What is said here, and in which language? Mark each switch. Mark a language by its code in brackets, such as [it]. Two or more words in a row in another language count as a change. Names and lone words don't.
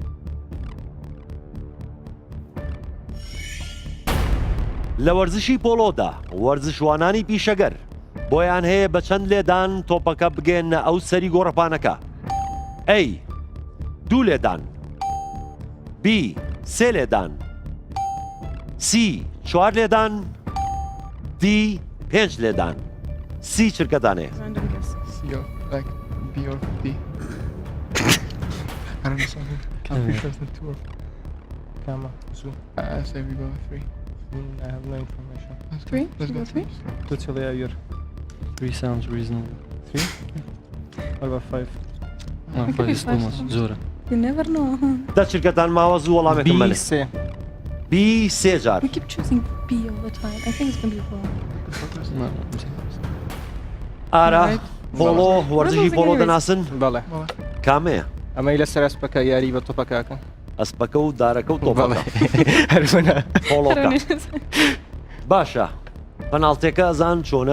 [ckb] لە وەرزشی پۆلۆدا وەرزشوانانی پیشەگەر بۆیان هەیە بە چەند لێدان تۆپەکە بگێنە ئەو سەری گۆڕەپانەکە ئەی دوو لێدان بی سێ لێدان سی چوار لێدان دی پێنج لێدان سی چرکەدانێ [en] I have no information. Three? Let's go three? Totally a year. Three sounds reasonable. Three? What about five? No, five is too much. Zora. You never know, huh? [ckb] دا چرکەتان ماوە زوو وەڵامێکم بەنێ بی سێ جار [en] We keep choosing B all the time. I think it's going to be wrong. [ckb] ئارە پۆڵۆ وەرزشی پۆڵۆ دەناسن بەڵێ کامەیە ئەمەی لە سەر ئەسپەکە یاری بە تۆپەکەکە ئەسپەکە و دارەکە و تۆپەکە باشە پەناڵتێکە ئەزان چۆنە